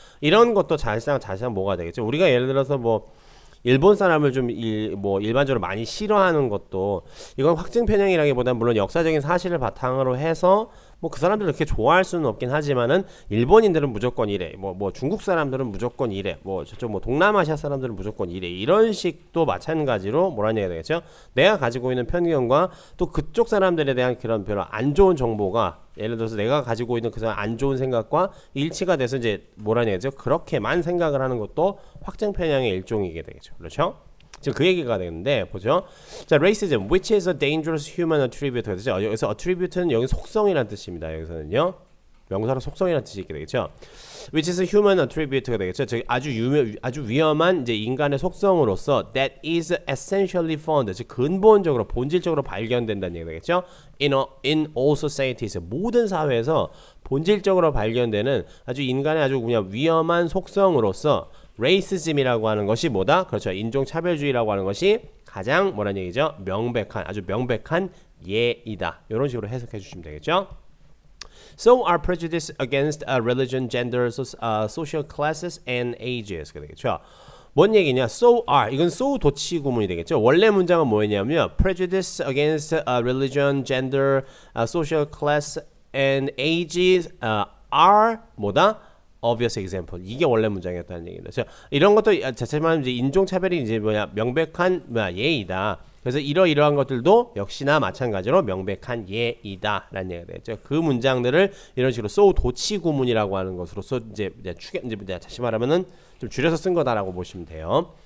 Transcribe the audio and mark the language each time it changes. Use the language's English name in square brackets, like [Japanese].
[Korean] 이런 것도 자세상 뭐가 되겠죠. 우리가 예를 들어서 뭐 일본 사람을 좀 일반적으로 많이 싫어하는 것도 이건 확증 편향이라기보다는 물론 역사적인 사실을 바탕으로 해서 뭐 그 사람들을 그렇게 좋아할 수는 없긴 하지만은 일본인들은 무조건 이래, 뭐 중국 사람들은 무조건 이래, 뭐 저쪽 뭐 동남아시아 사람들은 무조건 이래, 이런 식도 마찬가지로 뭐라는 얘기가 되겠죠. 내가 가지고 있는 편견과 또 그쪽 사람들에 대한 그런 별로 안 좋은 정보가 예를 들어서 내가 가지고 있는 그 안 좋은 생각과 일치가 돼서 이제 뭐라는 얘기죠. 그렇게만 생각을 하는 것도 확증 편향의 일종이게 되겠죠. 그렇죠? 지금 그 얘기가 되는데 보죠. [English] 자, racism, which is a dangerous human attribute. [Korean] 그렇죠? 여기서 attribute는 여기 속성이라는 뜻입니다. 여기서는요. 명사로 속성이라는 뜻이 있게 되겠죠. [English] which is a human attribute가 [Korean] 되겠죠. 즉 아주 위험한 이제 인간의 속성으로서 [English] that is essentially found, [Korean] 즉 근본적으로 본질적으로 발견된다는 얘기가 되겠죠. [English] in all societies, [Korean] 모든 사회에서 본질적으로 발견되는 아주 인간의 아주 그냥 위험한 속성으로서 레이시즘이라고 하는 것이 뭐다? 그렇죠. 인종차별주의라고 하는 것이 가장 뭐라는 얘기죠? 아주 명백한 예이다. 이런 식으로 해석해 주시면 되겠죠. [English] So are prejudice against religion, gender, social classes and ages. [Korean] 되겠죠. 뭔 얘기냐? [English] So are, [Korean] 이건 so 도치 구문이 되겠죠. 원래 문장은 뭐였냐면 [English] prejudice against religion, gender, social class and ages are [Korean] 뭐다? [English] obvious example. [Korean] 이게 원래 문장이었다는 얘기입니다. 이런 것도 자체만 이제 인종차별이 이제 명백한 예이다. 그래서 이러한 것들도 역시나 마찬가지로 명백한 예이다라는 얘기가 되죠. 그 문장들을 이런 식으로 so 도치 구문이라고 하는 것으로서 이제 다시 말하면은 좀 줄여서 쓴 거다라고 보시면 돼요.